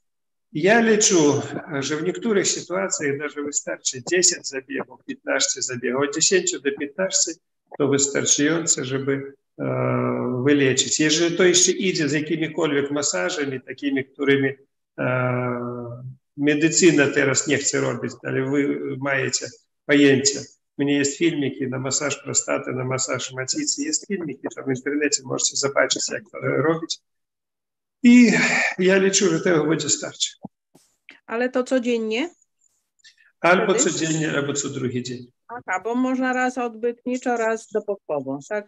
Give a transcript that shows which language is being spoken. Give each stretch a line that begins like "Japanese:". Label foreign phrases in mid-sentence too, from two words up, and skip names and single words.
Polish: Ja liczę, że w niektórych sytuacjach nawet wystarczy 10 zabiegów, 15 zabiegów. Od 10 do 15 to wystarczające, żeby wyleczyć. Jeżeli to jeszcze idzie z jakimikolwiek masażami, takimi, którymi medycyna teraz nie chce robić, ale wy macie pojęcie.
Russian: У меня есть
Polish: filmiki na masaż prostaty, na masaż macicy. Jest filmiki, tam w internecie możecie zobaczyć, jak to robić. I ja liczę, że tego będzie starczy. Ale to codziennie? Albo codziennie, albo co drugi dzień. Aha, bo można raz odbytniczo, raz dopokowo, tak?